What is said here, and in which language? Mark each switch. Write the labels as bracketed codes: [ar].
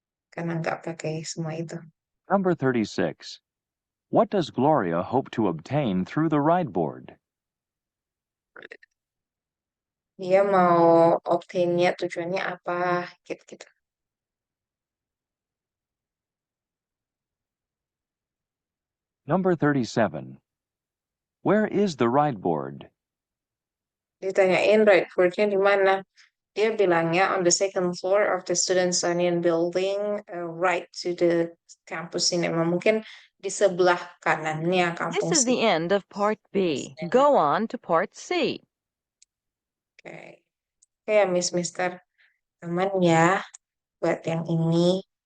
[id] Karena nggak pakai semua itu. [en] Number 36. What does Gloria hope to obtain through the ride board? [id] Dia mau obtain-nya tujuannya apa? Gitu-gitu. [en] Number 37. Where is the ride board? [id] Ditanyain ride board-nya di mana? Dia bilangnya [en] on the 2nd floor of the Students Union building, right to the campus cinema. [id] Mungkin di sebelah kanannya [en] This [id] kampus [en] is the end of Part B. Go on to Part C. [id] Oke. Ya, Miss Mister. Aman ya buat yang ini.